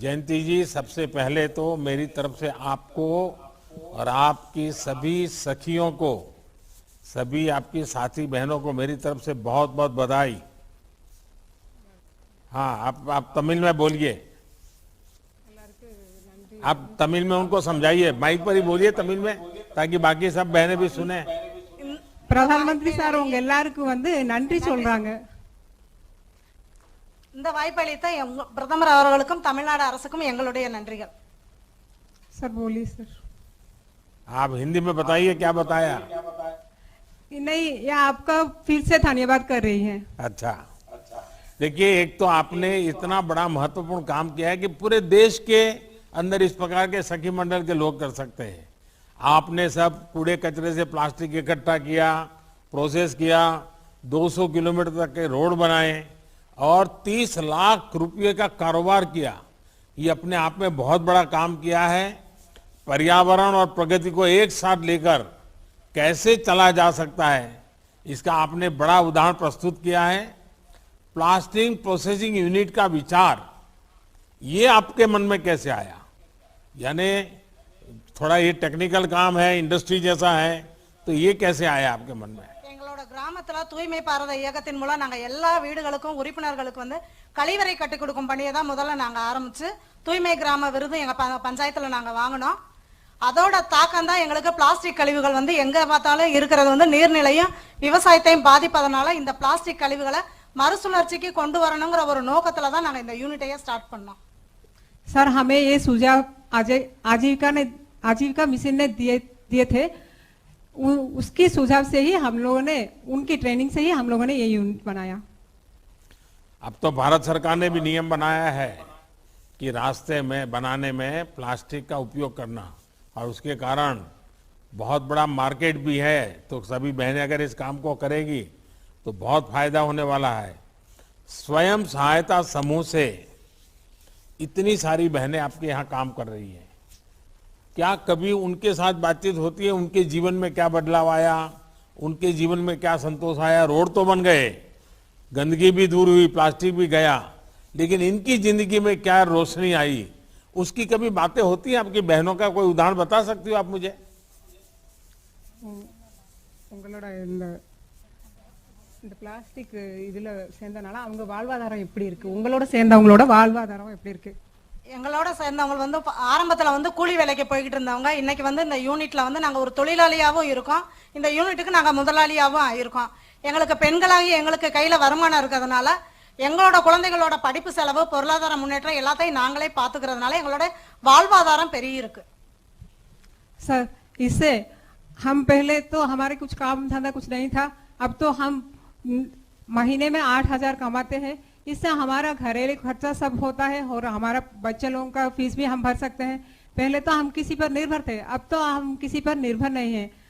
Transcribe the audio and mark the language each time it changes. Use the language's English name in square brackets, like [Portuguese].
[Hindi] जयंती जी, सबसे पहले तो मेरी तरफ से आपको और आपकी सभी सखियों को, सभी आपकी साथी बहनों को मेरी तरफ से बहुत बहुत बधाई। हाँ, आप तमिल में बोलिए, आप तमिल में उनको समझाइए, माइक पर ही बोलिए तमिल में ताकि बाकी सब बहनें भी सुने। [Tamil] பிரதமந்திரி சார் உங்க எல்லாருக்கும் வந்து நன்றி சொல்றாங்க. இந்த வாய்ப்பளித்த பிரதமர் அவர்களுக்கும் தமிழ்நாடு அரசுக்கும் எங்களுடைய நன்றிகள். [Hindi] सर बोलिए सर। आप हिंदी में बताइए क्या बताया। नहीं, ये आपका फिर से धन्यवाद कर रही हैं। अच्छा, देखिए, एक तो आपने इतना बड़ा महत्वपूर्ण काम किया है कि पूरे देश के अंदर इस प्रकार के सखी मंडल के लोग कर सकते हैं। आपने सब कूड़े कचरे से प्लास्टिक इकट्ठा किया, प्रोसेस किया, 200 किलोमीटर तक के रोड बनाए और 30 लाख रुपए का कारोबार किया। ये अपने आप में बहुत बड़ा काम किया है। पर्यावरण और प्रगति को एक साथ लेकर कैसे चला जा सकता है, इसका आपने बड़ा उदाहरण प्रस्तुत किया है। प्लास्टिक प्रोसेसिंग यूनिट का विचार ये आपके मन में कैसे आया? यानी थोड़ा ये टेक्निकल काम है, इंडस्ट्री जैसा है, तो ये कैसे आया आपके मन में? [Tamil] எங்களோட கிராமத்துல தூய்மை பாரத இயக்கத்தின் மூலம் நாங்க எல்லா வீடுகளுக்கும் உறுப்பினர்களுக்கு வந்து கழிவறை கட்டி கொடுக்கும் பணியை தான் முதல்ல நாங்க ஆரம்பிச்சு தூய்மை கிராம விருது எங்க பஞ்சாயத்துல நாங்க வாங்கினோம். அதோட தாக்கம் தான் எங்களுக்கு பிளாஸ்டிக் கழிவுகள் வந்து எங்க பார்த்தாலும் இருக்கிறது வந்து நீர்நிலையும் விவசாயத்தையும் பாதிப்பதனால இந்த பிளாஸ்டிक கழிவுகளை மறுசுழற்சிக்கு கொண்டு வரணுங்கிற ஒரு நோக்கத்துல தான் நாங்க இந்த யூனிட்டையே ஸ்டார்ட் பண்ணோம். [Hindi] सर हमें ये सुझाव आजीविका मिशन ने दिए थे, उसकी सुझाव से ही हम लोगों ने, उनकी ट्रेनिंग से ही हम लोगों ने ये यूनिट बनाया। अब तो भारत सरकार ने भी नियम बनाया है कि रास्ते में बनाने में प्लास्टिक का उपयोग करना, और उसके कारण बहुत बड़ा मार्केट भी है। तो सभी बहनें अगर इस काम को करेगी तो बहुत फायदा होने वाला है। स्वयं सहायता समूह से इतनी सारी बहनें आपके यहाँ काम कर रही हैं, क्या कभी उनके साथ बातचीत होती है? उनके जीवन में क्या बदलाव आया, उनके जीवन में क्या संतोष आया? रोड तो बन गए, गंदगी भी दूर हुई, प्लास्टिक भी गया, लेकिन इनकी जिंदगी में क्या रोशनी आई, उसकी कभी बातें होती हैं? आपकी बहनों का कोई उदाहरण बता सकती हो आप मुझे? [Tamil] உங்களோட இந்த பிளாஸ்டிக் இதுல சேர்ந்தனால அவங்க வாழ்வாதாரம் எப்படி இருக்கு? உங்களோட சேர்ந்தவங்களோட வாழ்வாதாரம் எப்படி இருக்கு? எங்களோட சேர்ந்தவங்க வந்து ஆரம்பத்துல வந்து கூலி வேலைக்கு போய்கிட்டு இருந்தவங்க இன்னைக்கு வந்து இந்த யூனிட்ல வந்து நாங்க ஒரு தொழிலாளியாவும் இருக்கோம். இந்த யூனிட்டுக்கு நாங்க முதலாளியாவும் இருக்கோம். எங்களுக்கு பெண்களாகி எங்களுக்கு கையில வருமானம் இருக்கிறதுனால எங்களோட குழந்தைகளோட படிப்பு செலவு, பொருளாதார முன்னேற்றம் எல்லாத்தையும் நாங்களே பாத்துக்கிறதுனால எங்களோட வாழ்வாதாரம் பெரிய இருக்கு. [Hindi] सर इससे हम पहले तो हमारे कुछ काम धंधा कुछ नहीं था, अब तो हम महीने में 8,000 कमाते हैं। इससे हमारा घरेलू खर्चा सब होता है और हमारा बच्चे लोगों का फीस भी हम भर सकते हैं। पहले तो हम किसी पर निर्भर थे, अब तो हम किसी पर निर्भर नहीं है।